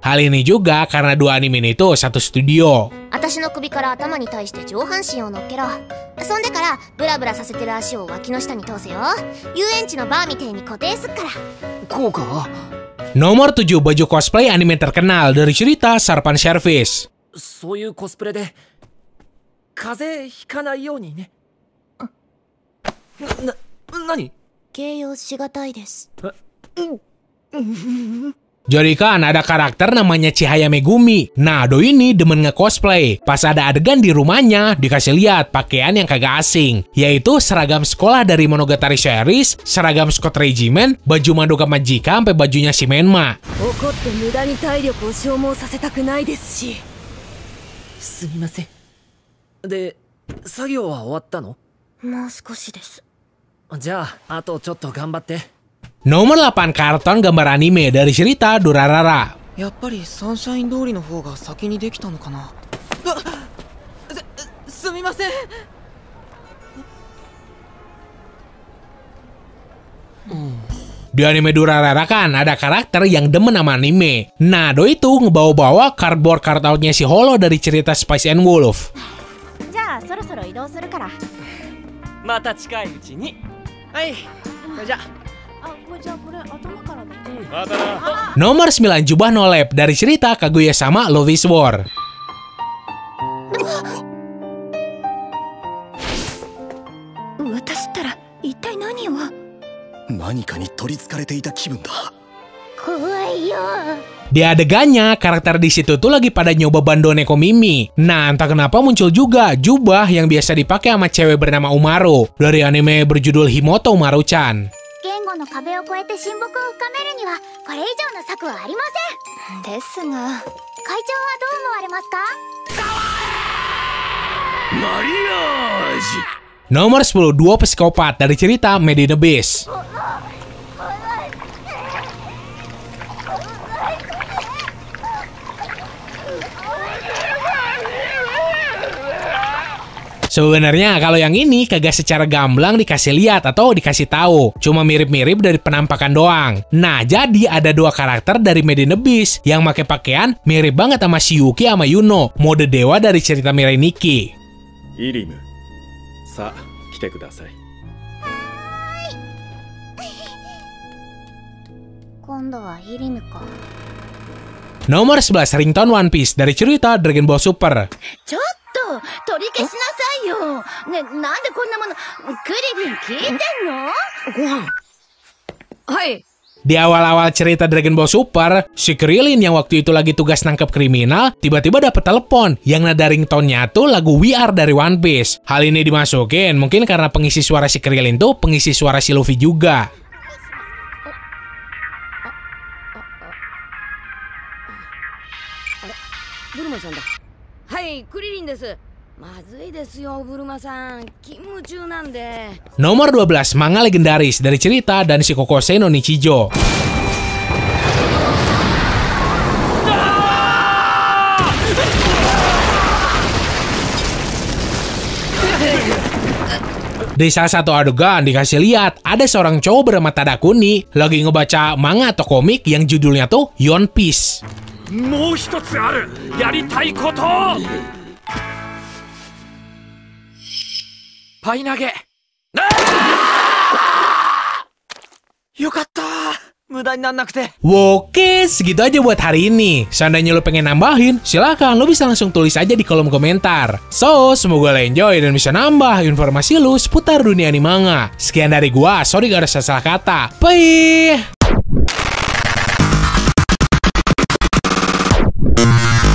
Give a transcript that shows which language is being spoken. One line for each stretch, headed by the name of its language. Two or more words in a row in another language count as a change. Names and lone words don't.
Indonesian: Hal ini juga karena dua anime ini tuh satu studio. Nomor 7, baju cosplay anime terkenal dari cerita Sarpan Service.
Japanese: 風邪ひかないようにね。何？形容しがたいです。
Indonesian: Jadi kan ada karakter namanya Chihaya Megumi. Nah, doi ini demen nge-cosplay. Pas ada adegan di rumahnya, dikasih lihat pakaian yang kagak asing, yaitu seragam sekolah dari Monogatari series, seragam Scott Regiment, baju Madoka Magica, sampai bajunya si Menma.
Japanese: 怒って無駄に体力を消耗させたくないですし。すみません。で、作業は終わったの？もう少しです。じゃあ、あとちょっと頑張って。
Indonesian: Nomor 8 karton gambar anime dari cerita Durarara.
Japanese: やっぱりサンシャイン通りの方が先にできたのかな。すみません。
Indonesian: Di anime Durarara kan ada karakter yang demen sama anime. Nah, doi itu ngebawa-bawa
English: cardboard cutout-nya
Indonesian: si Holo dari cerita Spice and Wolf.
Japanese: じゃあそろそろ移動するから。また近いうちに。はい。それじゃあ。これじゃあこれ頭からね。
Indonesian: Nomor 9 jubah no lab dari cerita Kaguya sama Love is War.
Japanese: 私ったら一体何を。何かに取り憑かれていた気分だ。怖いよ。
Indonesian: Di adegannya, karakter di situ tuh lagi pada nyoba Bandone Komimi. Nah, entah kenapa muncul juga jubah yang biasa dipakai sama cewek bernama Umaru dari anime berjudul Himoto Umaru-chan.
Japanese: 言語の壁を越えて親睦を深めるにはこれ以上の策はありません。ですが、会長はどう思われますか？マリアージ。
Indonesian: Nomor 10 duo psikopat dari cerita Made in Abyss. Sebenarnya kalau yang ini kagak secara gamblang dikasih lihat atau dikasih tahu, cuma mirip-mirip dari penampakan doang. Nah, jadi ada dua karakter dari Made in Abyss yang pakai pakaian mirip banget sama Shiyuki sama Yuno, mode dewa dari cerita Mirai Nikki.
Japanese: イリム、さあ来てください。今度はイリムか。
Indonesian: Nomor 11 ringtone One Piece dari cerita Dragon Ball Super.
Japanese: ちょっと取り消しなさいよ。ね、なんでこんなもの。クリリン聞いてんの？ご飯。はい。
Indonesian: Di awal-awal cerita Dragon Ball Super, si Krillin yang waktu itu lagi tugas nangkep kriminal, tiba-tiba dapet telepon yang nada ringtone-nya tuh lagu We Are dari One Piece. Hal ini dimasukin mungkin karena pengisi suara si Krillin tuh pengisi suara si Luffy juga.
Japanese: ブルマさんだ。はい、クリリンです。まずいですよ、ブルマさん。勤務中なんで。
Indonesian: Nomor 12 manga legendaris dari cerita dan Shikokosei no Nichijou. Di salah satu adegan dikasih lihat ada seorang cowok bernama Tadakuni lagi ngebaca manga atau komik yang judulnya tuh One Piece.
Japanese: もう一つある。やりたいこと。パイ投げ。よかった。無駄になんなくて。
Indonesian: Oke, segitu aja buat hari ini. Seandainya lo pengen nambahin, silahkan lo bisa langsung tulis aja di kolom komentar. So, semoga lo enjoy dan bisa nambah informasi lo seputar dunia anime manga. Sekian dari gua, sorry gak ada salah kata. Bye!